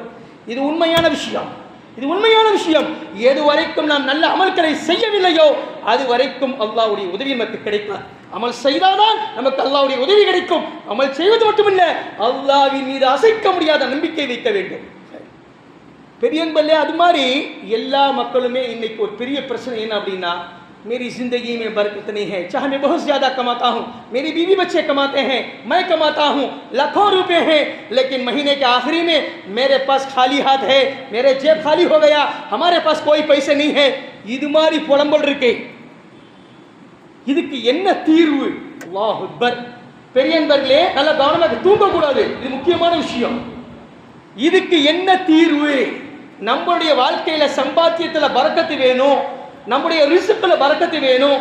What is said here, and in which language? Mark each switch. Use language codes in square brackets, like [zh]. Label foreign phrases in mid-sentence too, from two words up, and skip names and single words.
[ta] இது உண்மையான விஷயம், இது உண்மையான விஷயம். எது வரைக்கும் நாம் நல்ல அமல்களை செய்யவில்லையோ அது வரைக்கும் அல்லாஹ்வுடைய உதவி நமக்கு கிடைக்காது. அமல் செய்தால்தான் நமக்கு அல்லாஹ்வுடைய உதவி கிடைக்கும். அமல் செய்வது மட்டுமல்ல, அல்லாஹ்வின் மீது அசைக்க முடியாத நம்பிக்கை வைக்க வேண்டும். பெரியவர்களே, அது மாதிரி எல்லா மக்களுமே இன்னைக்கு ஒரு பெரிய பிரச்சனை என்ன அப்படின்னா, [hi] मेरी ज़िंदगी में बरकत नहीं है, चाहे मैं बहुत ज़्यादा कमाता हूँ, मेरी बीवी बच्चे कमाते हैं, मैं कमाता हूँ, लाखों रुपए हैं, लेकिन महीने के आखिरी में मेरे पास खाली हाथ है, मेरे जेब खाली हो गया, हमारे पास कोई पैसे नहीं है. [ta] இது மாதிரி புலம்பல் இருக்கே, இதுக்கு என்ன தீர்வு? [ar] الله أكبر. [ta] பெரியவர்களே, நல்ல கவனமாக தூங்கக்கூடாது, இது முக்கியமான விஷயம். இதுக்கு என்ன தீர்வு? நம்மளுடைய வாழ்க்கையில சம்பாத்தியத்துல பரக்கத்து வேணும், நம்முடைய ரிஸ்க்ல பரக்கத்து வேணும்.